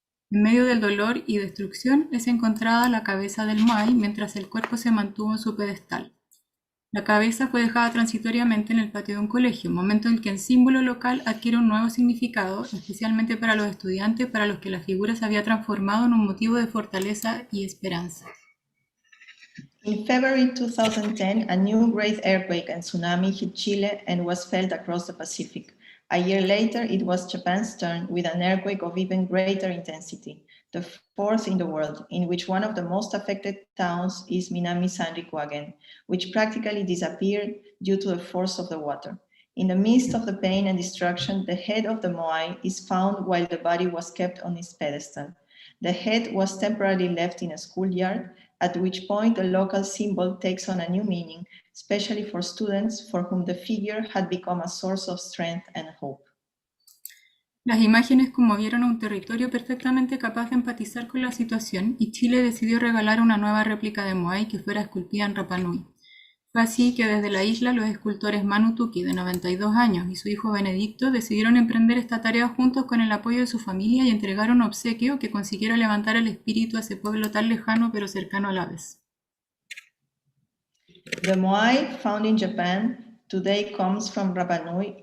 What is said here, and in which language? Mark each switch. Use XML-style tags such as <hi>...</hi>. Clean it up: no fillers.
<es>En medio del dolor y destrucción es encontrada la cabeza del moai mientras el cuerpo se mantuvo en su pedestal. La cabeza fue dejada transitoriamente en el patio de un colegio, momento en que el símbolo local adquiere un nuevo significado, especialmente para los estudiantes para los que la figura se había transformado en un motivo de fortaleza y esperanza.</es> <en>In February 2010, a new great earthquake and tsunami hit Chile and was felt across the Pacific. A year later, it was Japan's turn with an earthquake of even greater intensity, the fourth in the world, in which one of the most affected towns is Minami Sanriku again, which practically disappeared due to the force of the water. In the midst of the pain and destruction, the head of the moai is found while the body was kept on its pedestal. The head was temporarily left in a schoolyard, at which point the local symbol takes on a new meaning, especially for students for whom the figure had become a source of strength and hope.</en> <es>Las imágenes conmovieron a un territorio perfectamente capaz de empatizar con la situación y Chile decidió regalar una nueva réplica de moai que fuera esculpida en Rapa Nui. Fue así que desde la isla los escultores Manu Tuki, de 92 años, y su hijo Benedicto decidieron emprender esta tarea juntos con el apoyo de su familia y entregar un obsequio que consiguiera levantar el espíritu a ese pueblo tan lejano pero cercano a la vez.</es> <en>The moai, found in Japan, today comes from Rapa Nui.</en>